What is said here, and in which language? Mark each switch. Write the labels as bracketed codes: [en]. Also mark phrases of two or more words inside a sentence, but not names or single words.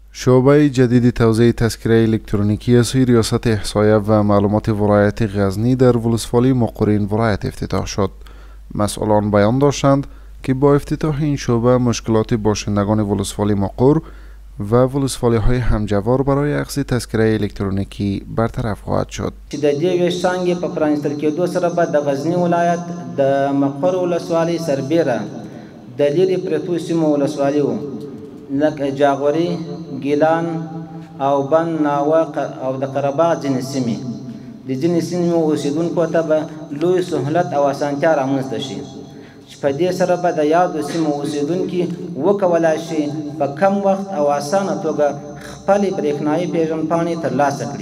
[fa] شعبه جدید توزیع تذکره الکترونیکی از سوی ریاست احصایه و معلومات ولایت غزنی در ولسوالی مقرین ولایت افتتاح شد. مسئولان بیان داشتند که با افتتاح این شعبه مشکلات باشندگان ولسوالی مقر و ولسوالی های همجوار برای اخذ تذکره الکترونیکی برطرف خواهد شد. [ps] چې د دې ویشتانګې په پرانیستل کېدو سره به د غزنی ولایت د مقر ولسوالۍ سربیره د لیرې پرتو سیمو ولسوالیو لکه جاغوري، ګیلان او بند، ناوه او د قرهباغ ځینې سیمې د ځینې سیمو اوسیدونکو ته به لوی سهولت او اسانتیا رامنځته شي چې په دې سره به د یادو سیمو اوسیدونکي وکولای شي په کم وخت او اسانه توګه خپلې برېښنایي پیژندپاڼې ترلاسه کړي.